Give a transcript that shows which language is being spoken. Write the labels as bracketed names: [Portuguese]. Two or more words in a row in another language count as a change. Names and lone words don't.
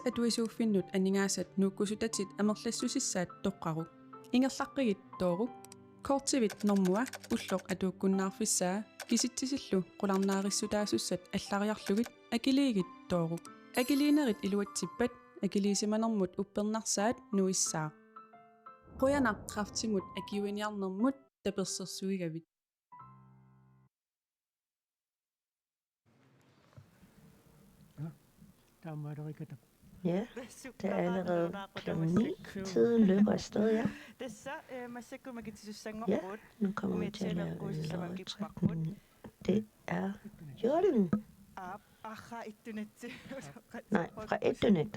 [Kalaallisut] atuisuuffinnut aningaasat nuukkusutatit amerlassusissaat toqqaruk ingerlaqqigit tooruk kortivit normua ulloq atuukkunnaarfissaa kisittisillu qularnaarissutaasussat allariarlugit akiliigit tooruk akiliinerit iluatsippat akiliisimanermut uppernarsaat nuissaa qoyanaq akiuiniarnermut tapersersuigavit. Taammaarikata [Danish] Ja, det er allerede klokken 9. Tiden løber afsted, ja. Ja, nu kommer vi til at lave lodtrækning. Det er Jørgen. Nej, fra Ethernet.